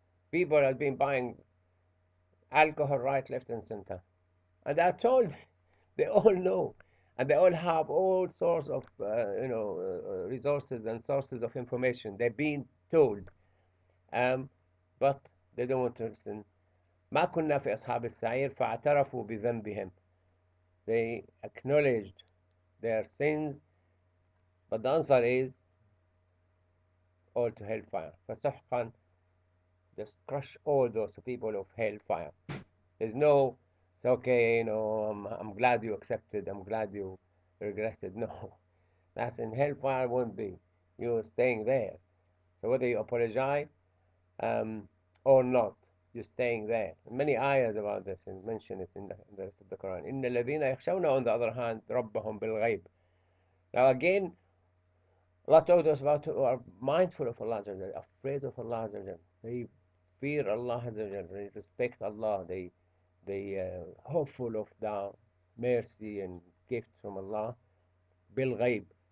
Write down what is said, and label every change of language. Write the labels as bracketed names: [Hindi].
[English] People have been buying alcohol right, left, and center. And they're told, they all know. And they all have all sorts of, resources and sources of information. They're being told. Um, but they don't want to listen. [Arabic] ما كنا في أصحاب السعير فاعترفوا بذنبهم. [English] They acknowledged their sins, but the answer is all to hellfire. [Arabic] فسحقا, [English] just crush all those people of hellfire. There's no, it's okay, I'm glad you accepted, I'm glad you regretted. No, that's in hellfire won't be. You're staying there. So whether you apologize um, or not, you're staying there. Many ayahs about this and mention it in the rest of the Quran. [Arabic] إن الذين يخشون, [English] on the other hand, [Arabic] ربهم بالغيب. [English] Now again, Allah told us about who are mindful of Allah, afraid of Allah. They fear Allah, they respect Allah, they hopeful of the mercy and gift from Allah. [Arabic] بالغيب.